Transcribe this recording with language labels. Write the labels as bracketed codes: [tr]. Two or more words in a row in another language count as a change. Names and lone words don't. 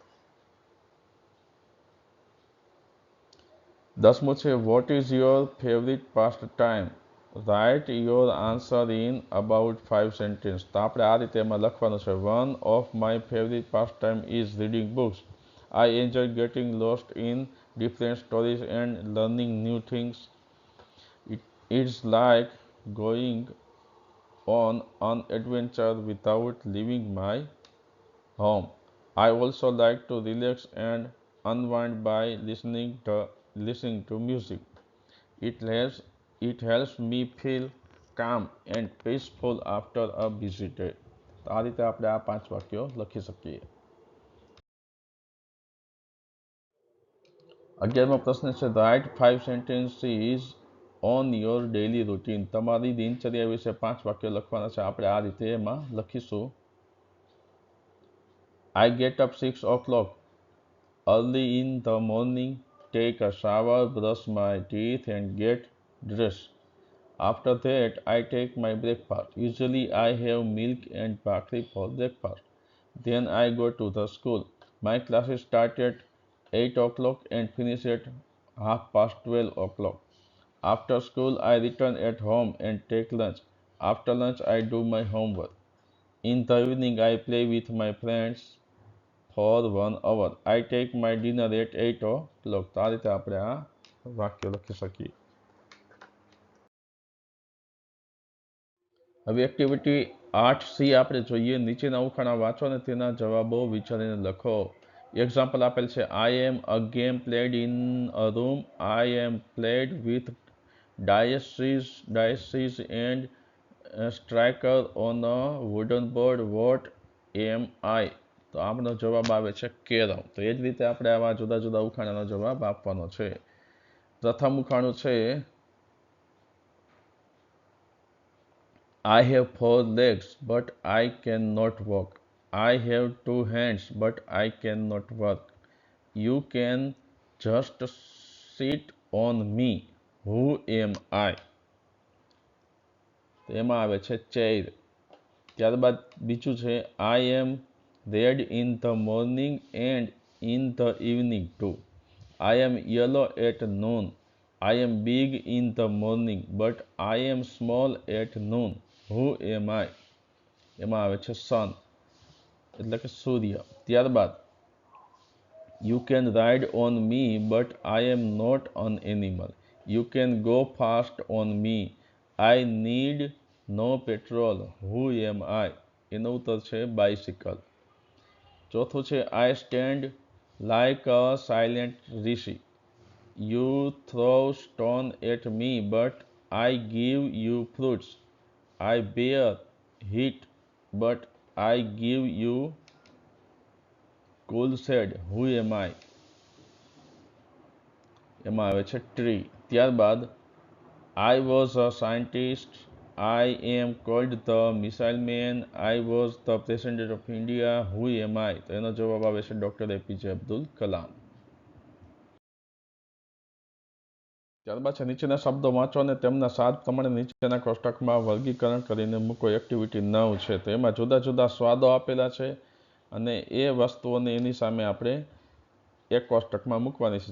[gu] 10મું છે [en] What is your favorite past time? Write your answer in about 5 sentence. [gu] તો આપણે આ રીતે એમાં લખવાનું છે. [en] One of my favorite past time is reading books. I enjoy getting lost in different stories and learning new things. It's like going on an adventure without leaving my home. I also like to relax and unwind by listening to music. It helps me feel calm and peaceful after a busy day. [gu] તો આ રીતે આપણે આ 5 વાક્યો લખી શકીએ. 11મો પ્રશ્ન છે [en] write 5 sentences on your daily routine. [gu] તમારી દિનચર્યા વિશે 5 વાક્યો લખવાના છે. આપણે આ રીતે એમાં લખીશું. [en] I get up 6 o'clock early in the morning, take a shower, brush my teeth and get dressed. After that, I take my breakfast. Usually I have milk and bhakri for breakfast. Then I go to the school. My classes start at 8 o'clock and finish at 12:30 o'clock. After school, I return at home and take lunch. After lunch, I do my homework. In the evening, I play with my friends for 1 hour. I take my dinner at 8 o'clock. [gu] તો આ રીતે આપણે આ વાક્યો લખી શકીએ. હવે એક્ટિવિટી 8C આપણે જોઈએ. નીચેના ઉખાણા વાંચો અને તેના જવાબો વિચારીને લખો. એક્ઝામ્પલ આપેલ છે. [en] I am a game played in a room. I am played with dice and striker on a wooden board. What am I? [gu] તો આપણો જવાબ આવે છે કેરમ. તો એ જ રીતે આપણે આવા જુદા જુદા ઉખાણાનો જવાબ આપવાનો છે. પ્રથમ ઉખાણું છે [en] I have 4 legs but I cannot walk. I have 2 hands but I cannot work. You can just sit on me. Who am I? [gu] તો એમાં આવે છે ચેર. ત્યારબાદ બીજું છે [en] I am red in the morning and in the evening too. I am yellow at noon. I am big in the morning, but I am small at noon. Who am I? [gu] એમાં આવે છે sun, એટલે કે સૂર્ય. [en] ત્યારબાદ you can ride on me, but I am not an animal. You can go fast on me. I need no petrol. Who am I? [gu] એનો ઉત્તર છે bicycle. ચોથું છે [en] I stand like a silent rishi. You throw stone at me, but I give you fruits. I bear heat, but I give you cool shade. Who am I? [gu] એમાં આવે છે tree. [en] ત્યારબાદ I was a scientist. I am called the missile man. I was the president of India. Who am I? [gu] તો એનો જવાબ આવે છે ડોક્ટર એપીજે અબ્દુલ કલામ. ત્યારબાદ છે નીચેના શબ્દો વાંચો અને તેમના સ્વાદ પ્રમાણે નીચેના કોષ્ટકમાં વર્ગીકરણ કરીને મૂકો. એક્ટિવિટી 9 છે. તો એમાં જુદા જુદા સ્વાદો આપેલા છે અને એ વસ્તુઓને એની સામે આપણે એક કોષ્ટકમાં મૂકવાની છે.